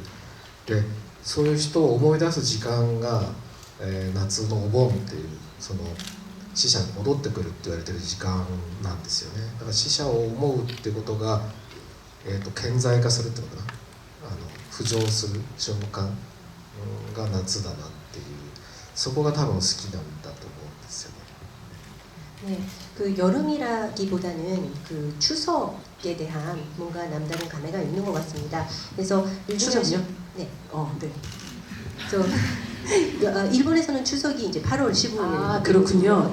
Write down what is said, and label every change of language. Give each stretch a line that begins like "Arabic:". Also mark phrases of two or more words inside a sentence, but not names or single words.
Japanese: でそういう人を思い出す時間が、夏のお盆っていうその死者に戻ってくるって言われてる時間なんですよね。だから死者を思うってことが、顕在化するってことかな、浮上する瞬間が夏だなっていう、そこが多分好きなんだと思うんですよね。
Korean: 네, 그 여름이라기보다는 그 추석에 대한 뭔가 남다른 감회가 있는 것 같습니다. 그래서 추석이요? 네. 네. 그래서 일본에서는 추석이 이제 8월 15일. 아, 그렇군요.